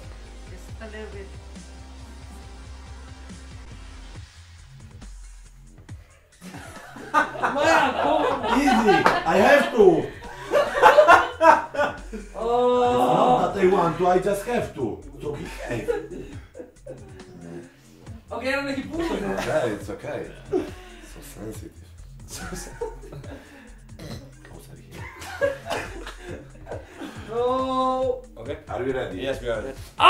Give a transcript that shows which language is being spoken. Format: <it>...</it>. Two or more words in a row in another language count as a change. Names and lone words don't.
<en>Just a little bit. Easy! I have to! Not that I want to, I just have to. So behave.</en> <is>Okay, hann ekki búinn.</is> <en>Okay, it's okay. So sensitive. Closer here. No. Okay. Are we ready? Yes, we are ready.</en>